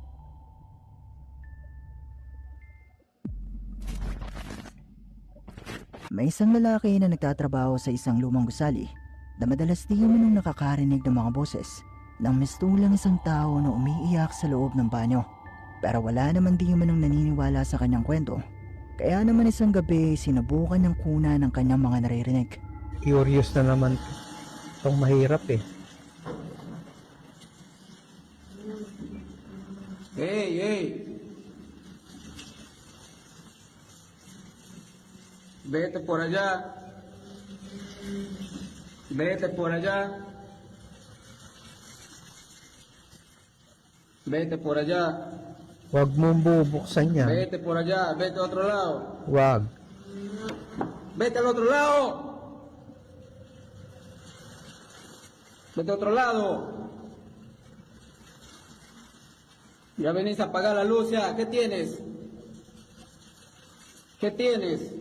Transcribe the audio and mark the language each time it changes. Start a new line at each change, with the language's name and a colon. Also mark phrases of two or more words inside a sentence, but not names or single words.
Filipino: May isang lalaki na nagtatrabaho sa isang lumang gusali na madalas di man nakakarinig ng mga boses ng mistulang isang tao na umiiyak sa loob ng banyo. Pero wala naman di man naniniwala sa kanyang kwento. Kaya naman isang gabi sinubukan ng kuna ng kanyang mga naririnig. Curious na naman itong mahirap eh.
English: Hey.
Spanish: Vete por allá. Vete por allá. Vete por allá.
Filipino: Huwag mong bubuksan yan.
Spanish: Vete por allá. Vete a otro lado.
Filipino: Huwag.
Spanish: Vete al otro lado. Vete a otro lado. Ya venís a apagar la luz ya. ¿Qué tienes? ¿Qué tienes?